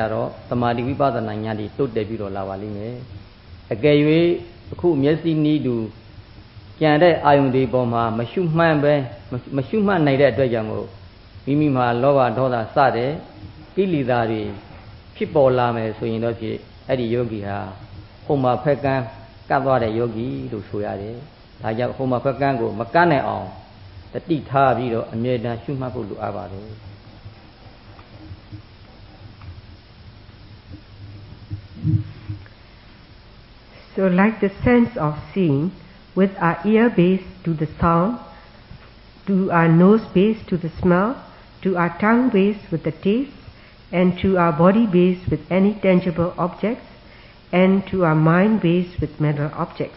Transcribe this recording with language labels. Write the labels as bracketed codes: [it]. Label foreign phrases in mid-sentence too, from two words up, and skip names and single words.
[my] တော့သမာဓိဝိပဿနာဉာဏ်တွေတိုးတက်ပြီးတော့လာပါလိမ့်မယ်အကယ်၍အခုမျက်စိနီးတူပြန်တဲ့အာယုန်ဒီပေါ်မှာမရှုမှန်းနိုင်တဲ့အတွက်ကြောင့်မို့မိမိမှာလောဘဒေါသစတဲ့ကိလေသာတွေဖြစ်ပေါ်လာမယ်ဆိုရင်တော့ဖြစ်အဲ့ဒီယောဂီဟာဟိုမှာဖက်ကန်းကပ်သွားတဲ့ယောဂီလို့ဆိုရတယ်။ဒါကြောင့်ဟိုမှာဖက်ကန်းကိုမကန့်နိုင်အောင်တတိထားပြီးတော့အမြဲတမ်းရှုမှတ်ဖို့လိုအပ်ပါတယ်။ [en] So like the sense of seeing, with our ear base to the sound, to our nose base to the smell, to our tongue base with the taste, and to our body base with any tangible objects, and to our mind base with mental objects.